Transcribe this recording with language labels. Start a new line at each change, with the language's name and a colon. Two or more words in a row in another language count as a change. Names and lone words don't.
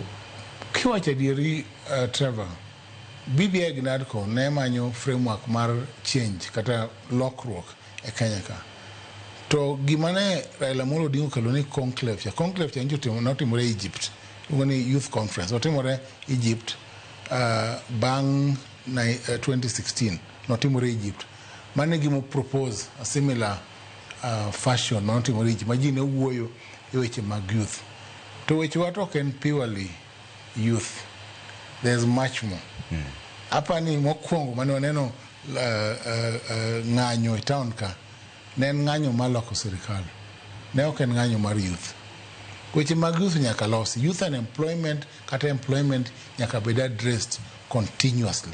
Luo (Kenya and Tanzania): Kiwacho adieri Trevor, BBI gi NADCO ne manyo framework mar change kata lokruok e Kenya ka. To gima ne Raila Amolo Odinga okelo ni conclave cha notimore Egypt. Ugoni
English: youth conference
Luo (Kenya and Tanzania): otimore Egypt bang 2016 notimore Egypt. Mane gimo
English: propose a similar fashion
Luo (Kenya and Tanzania): notimore Egypt. Maji ne wuoyo e weche mag youth. To weche wato ken
English: purely youth. There's much more.
Luo (Kenya and Tanzania): Hapa ni mokwongo mane waneno ng'anyo e town ka. Ne ng'anyo maloko sirikal. Ne ok en ng'anyo mar youth. Weche mag youth nyaka losi.
English: Youth unemployment
Luo (Kenya and Tanzania): kata employment nyaka bed
English: addressed continuously.